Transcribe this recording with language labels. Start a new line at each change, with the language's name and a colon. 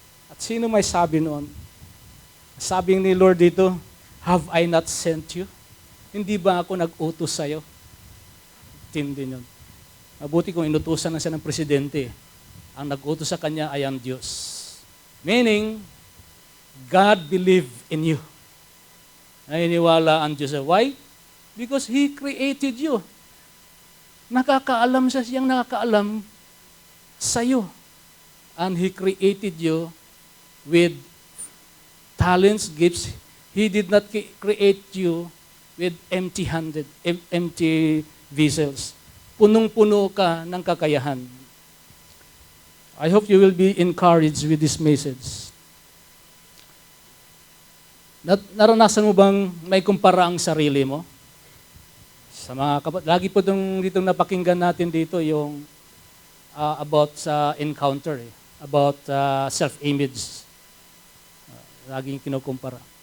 Filipino: At sino may sabi noon? Sabi ni Lord dito,
English: "Have I not sent you?"
Filipino: Hindi ba ako nag-utos sa'yo? Tindi yun. Mabuti kung inutusan na siya ng presidente. Ang nag-utos sa kanya ay ang Diyos.
English: Meaning, God believed in you.
Filipino: Naniniwala ang Diyos.
English: Why? Because He created you.
Filipino: Nakakaalam siya, siyang nakakaalam sa'yo.
English: And He created you with talents, gifts. He did not create you with empty-handed, empty vessels.
Filipino: Punong-puno ka ng kakayahan.
English: I hope you will be encouraged with this message.
Filipino: Naranasan mo bang may kumpara ang sarili mo? Sa mga lagi po dito napakinggan natin dito yung about sa encounter, about self-image. Laging kinukumpara.